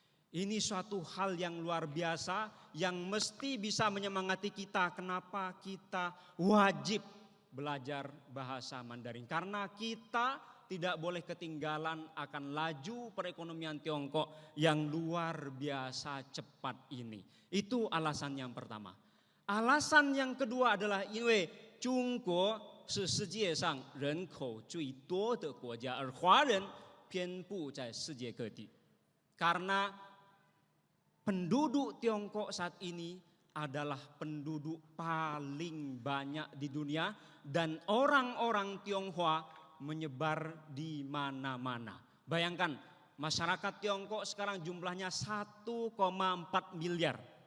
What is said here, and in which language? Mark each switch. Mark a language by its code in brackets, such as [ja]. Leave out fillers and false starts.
[id] Ini suatu hal yang luar biasa yang mesti bisa menyemangati kita kenapa kita wajib belajar bahasa Mandarin. Karena kita tidak boleh ketinggalan akan laju perekonomian Tiongkok yang luar biasa cepat ini. Itu alasan yang pertama. Alasan yang kedua adalah [zh] 因为中国是世界上人口最多的国家，而华人遍布在世界各地。 [id] Karena penduduk Tiongkok saat ini adalah penduduk paling banyak di dunia dan orang-orang Tionghoa menyebar di mana-mana. Bayangkan masyarakat Tiongkok sekarang jumlahnya 1,4 miliar.